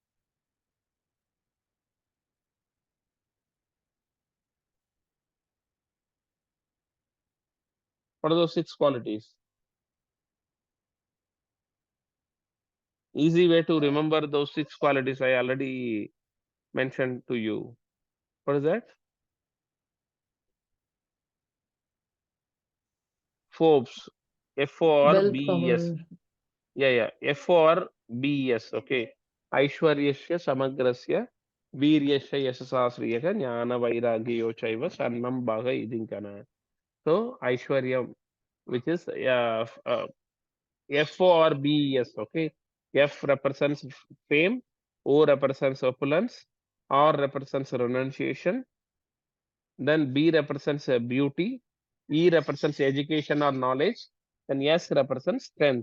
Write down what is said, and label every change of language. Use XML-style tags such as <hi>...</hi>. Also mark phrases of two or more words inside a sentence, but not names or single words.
<en>What are those 6 qualities? Easy way to remember those 6 qualities I already mentioned to you. What is that? Forbes. F-O-R-B-E-S. Yeah. F-O-R-B-E-S. Okay.</en> <sa>ऐश्वर्यस्य समग्रस्य वीर्यस्य यशसःश्रियः ज्ञान वैराग्ययोः चैव षण्णां भग इतीङ्गना.</sa> <en>So Aishwarya, which is F-O-R-B-E-S. Okay. F represents fame, O represents opulence, R represents renunciation, then B represents beauty, E represents education or knowledge, and S represents strength.</en>